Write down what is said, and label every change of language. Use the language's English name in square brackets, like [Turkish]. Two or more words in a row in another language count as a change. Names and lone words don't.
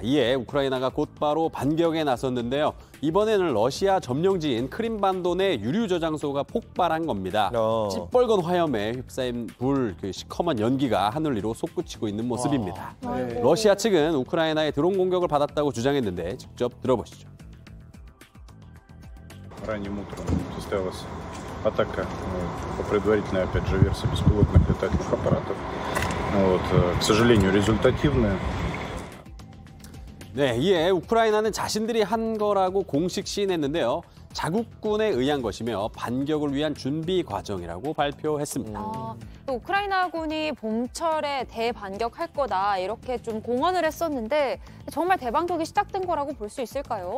[Korean] 이에 우크라이나가 곧바로 반격에 나섰는데요. 이번에는 러시아 점령지인 크림반도 내 유류 저장소가 폭발한 겁니다. 찌뻘건 화염에 휩싸인 불, 그 시커먼 연기가 하늘 위로 솟구치고 있는 모습입니다. 러시아 측은 우크라이나의 드론 공격을 받았다고 주장했는데 직접 들어보시죠. [Russian] Ранним утром состоялась атака, по предварительной, опять же, версии беспилотных летательных аппаратов. К сожалению, результативная. [Korean] 네, 이에 우크라이나는 자신들이 한 거라고 공식 시인했는데요. 자국군에 의한 것이며 반격을 위한 준비 과정이라고 발표했습니다. 우크라이나군이 봄철에 대반격할 거다 이렇게 좀 공언을 했었는데 정말 대반격이 시작된 거라고 볼 수 있을까요?